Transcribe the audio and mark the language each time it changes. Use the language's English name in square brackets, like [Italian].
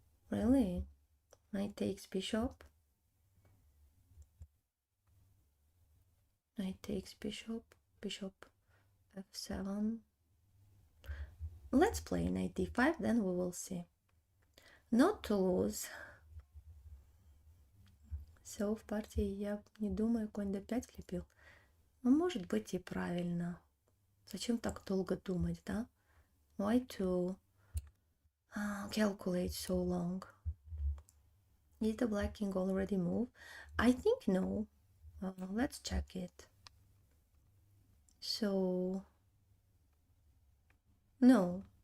[English] Really? Knight takes bishop. Knight takes bishop. Bishop f7. Let's play knight d5, then we will see. Not to lose. [Russian] Все, в партии я не думаю, конь d5 слепил. Ну, может быть и правильно. Зачем так долго думать, да? [English] Why to calculate so long? Did the black king already move? I think no. Let's check it. So, no.